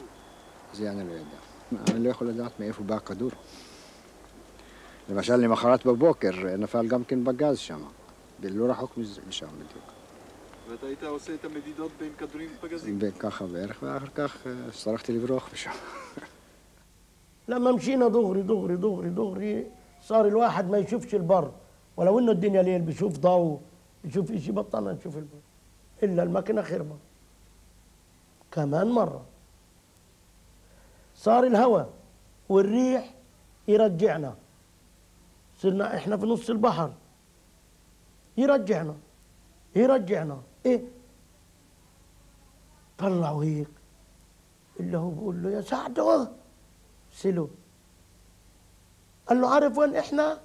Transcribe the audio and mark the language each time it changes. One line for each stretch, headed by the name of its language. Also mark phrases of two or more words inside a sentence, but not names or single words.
Hebrew: זה אני לא יודע. אני לא יכול לדעת מאיפה בא הכדור. למשל, למחרת בבוקר נפל גם כן בגז שם, ולא רחוק משם בדיוק. ואתה היית עושה את המדידות בין כדורים פגזים? ככה בערך, ואחר כך הצטרכתי לברוח משם.
Arabic: لما مشينا دغري دغري دغري دغري صار الواحد ما يشوفش البر ولو انه الدنيا ليل بيشوف ضوء بيشوف شيء بطلنا نشوف البر الا الماكينه خربه كمان مره صار الهواء والريح يرجعنا صرنا احنا في نص البحر يرجعنا ايه طلعوا هيك اللي هو بقول له يا سعده سلو قال له عارف وين احنا؟